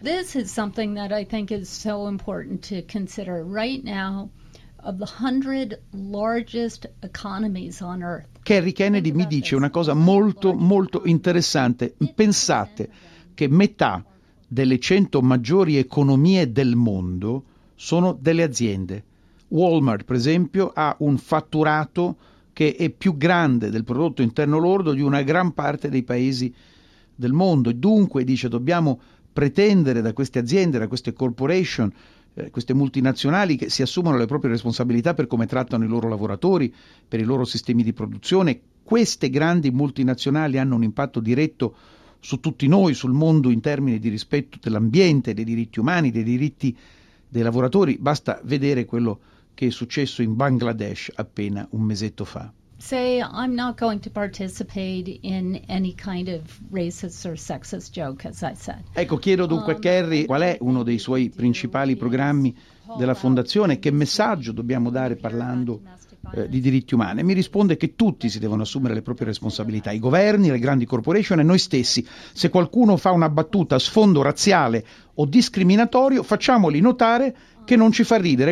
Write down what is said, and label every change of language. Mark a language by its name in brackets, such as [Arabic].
[English] This is something that I think is so important to consider. Right now, of the 100 largest economies on earth. [Italian] Kerry Kennedy mi dice una cosa molto molto interessante. Pensate che metà delle 100 maggiori economie del mondo sono delle aziende. Walmart, per esempio, ha un fatturato che è più grande del prodotto interno lordo di una gran parte dei paesi del mondo. Dunque, dice, dobbiamo pretendere da queste aziende, da queste corporation, queste multinazionali, che si assumano le proprie responsabilità per come trattano i loro lavoratori, per i loro sistemi di produzione. Queste grandi multinazionali hanno un impatto diretto su tutti noi, sul mondo, in termini di rispetto dell'ambiente, dei diritti umani, dei diritti dei lavoratori. Basta vedere quello che è successo in Bangladesh appena un mesetto fa. [English] Say I'm not going to participate in any kind of racist or sexist joke, as I said. [Italian] Ecco, chiedo dunque a Kerry qual è uno dei suoi principali programmi della fondazione, che messaggio dobbiamo dare parlando di diritti umani. Mi risponde che tutti si devono assumere le proprie responsabilità, i governi, le grandi corporation e noi stessi. Se qualcuno fa una battuta a sfondo razziale o discriminatorio, facciamoli notare che non ci fa ridere.